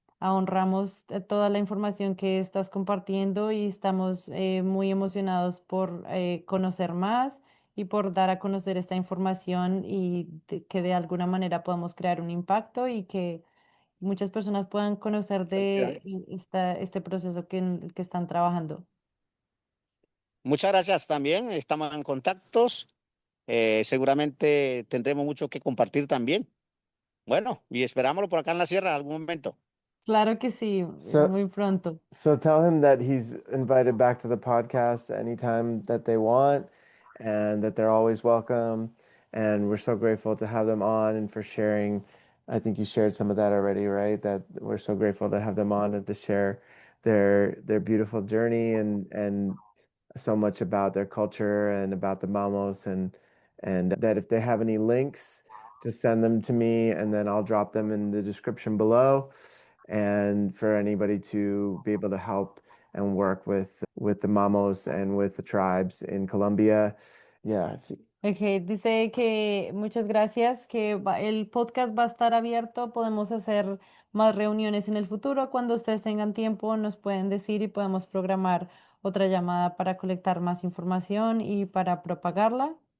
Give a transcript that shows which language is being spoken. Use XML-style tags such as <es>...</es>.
<es>honramos toda la información que estás compartiendo y estamos muy emocionados por conocer más y por dar a conocer esta información y que de alguna manera podamos crear un impacto y que muchas personas puedan conocer de este proceso que están trabajando. Muchas gracias también. Estamos en contactos. Seguramente tendremos mucho que compartir también. Bueno, y esperámoslo por acá en la sierra en algún momento. Claro que sí,</es> <en>So,</en> <es>muy pronto.</es> <en>so tell him that he's invited back to the podcast anytime that they want and that they're always welcome. And we're so grateful to have them on and for sharing. I think you shared some of that already, right? That we're so grateful to have them on and to share their beautiful journey and so much about their culture and about the Mamos and that if they have any links to send them to me and then I'll drop them in the description below and for anybody to be able to help and work with the Mamos and with the tribes in Colombia. Yeah.</en> <es>Ok, dice que muchas gracias, que el podcast va a estar abierto, podemos hacer más reuniones en el futuro. Cuando ustedes tengan tiempo, nos pueden decir y podemos programar otra llamada para colectar más información y para propagarla.</es>